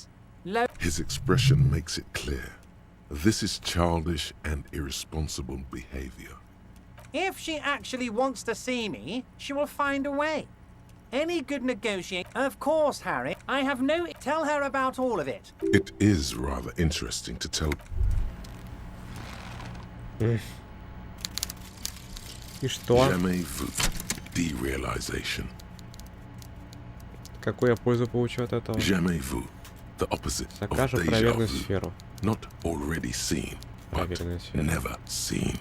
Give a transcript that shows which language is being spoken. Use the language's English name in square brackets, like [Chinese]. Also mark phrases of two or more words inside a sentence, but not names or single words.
[English] His expression makes it clear. This is childish and irresponsible behavior. If she actually wants to see me, she will find a way. Any good negotiator... Of course, Harry. I have no... Tell her about all of it. It is rather interesting to tell... [Russian] И что? [French] Jamais vu. Derealization. [Russian] Какую я пользу получу от этого? [French] Jamais vu. [English] The opposite of [Russian] Закажем [French] déjà [Russian] проверенную [French] vu. [Russian] сферу. [English] Not already seen, but [Russian] Проверенная связь. [English] never seen.